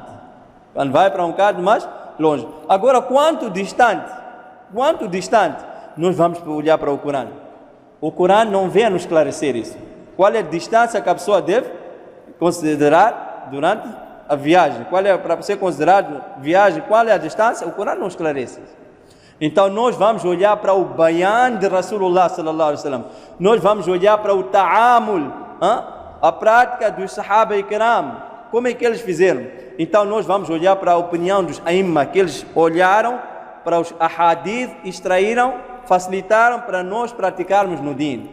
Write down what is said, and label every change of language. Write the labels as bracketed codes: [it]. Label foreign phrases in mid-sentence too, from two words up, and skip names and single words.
[pt] Quando vai para um bocado mais longe. Agora, quanto distante, nós vamos olhar para o Corão. O Corão não vem a nos esclarecer isso. Qual é a distância que a pessoa deve considerar durante a viagem? Qual é para você considerar viagem? Qual é a distância? O Corão não esclarece. Então nós vamos olhar para o bayan de [ar] رسول الله صلى الله عليه وسلم. [pt] Nós vamos olhar para o ta'amul, a prática dos sahaba e kiram, como é que eles fizeram. Então nós vamos olhar para a opinião dos aimma, que eles olharam para os ahadith, extraíram, facilitaram para nós praticarmos no din.